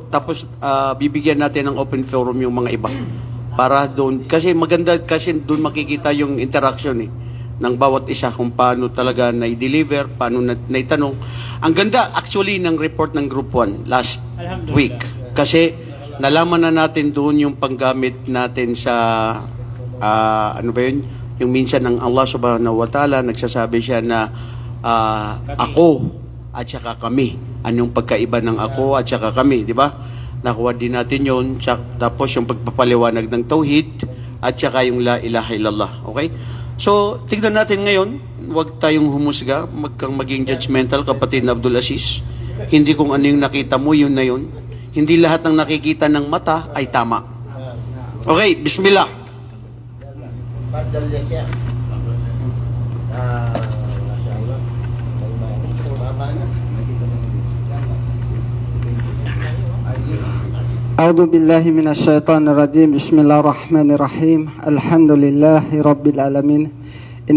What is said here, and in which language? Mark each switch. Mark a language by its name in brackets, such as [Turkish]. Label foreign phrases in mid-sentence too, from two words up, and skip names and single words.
[Filipino] Tapos bibigyan natin ng [English] open forum [Filipino] yung mga iba. Para doon, kasi maganda kasi doon makikita yung interaction ng bawat isa kung paano talaga na-deliver, paano na-itanong. Ang ganda actually ng report ng Group 1 [English] last week. [Filipino] Kasi nalaman na natin doon yung panggamit natin sa, ano ba yun? Yung minsan ng [Arabic] الله سبحانه وتعالى, [Filipino] nagsasabi siya na ako at saka kami. Anong pagkaiba ng ako at saka kami, di ba? Nakuha din natin yun. Tapos yung pagpapaliwanag ng tauhid at saka yung [Arabic] لا إله إلا الله. [Filipino] Okay? So, tignan natin ngayon. Huwag tayong humusga. Maging judgmental, kapatid na Abdul Aziz. Hindi kung ano yung nakita mo, yun na yun. Hindi lahat ng nakikita ng mata ay tama. Okay, bismillah. [Arabic] أعوذ بالله من الشيطان الرجيم بسم الله الرحمن الرحيم الحمد لله رب العالمين إن